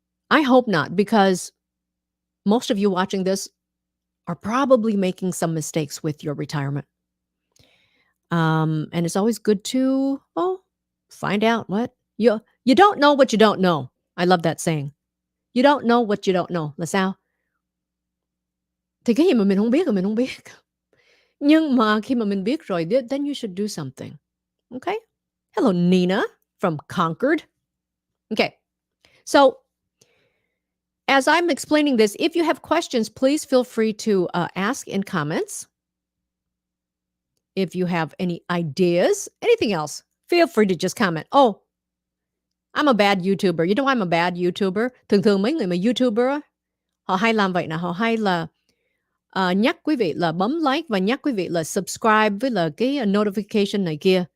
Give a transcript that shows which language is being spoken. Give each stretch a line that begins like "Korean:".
English: I hope not, because most of you watching this are probably making some mistakes with your retirement. And it's always good to find out what you don't know what you don't know. I love that saying. You don't know what you don't know.
Vietnamese: Là sao? Thì cái gì mà mình không biết rồi mình không biết. Nhưng mà khi mà mình biết rồi,
English: then you should do something. Okay? Hello, Nina from Concord. Okay. So as I'm explaining this, if you have questions, please feel free to ask in comments. If you have any ideas, anything else, feel free to just comment. Oh, I'm a bad YouTuber. You know I'm a bad YouTuber.
Vietnamese: Thường mấy người mà YouTuber á, họ hay làm vậy nè, họ hay là nhắc quý vị là bấm like và nhắc quý vị là subscribe với là cái notification này kia.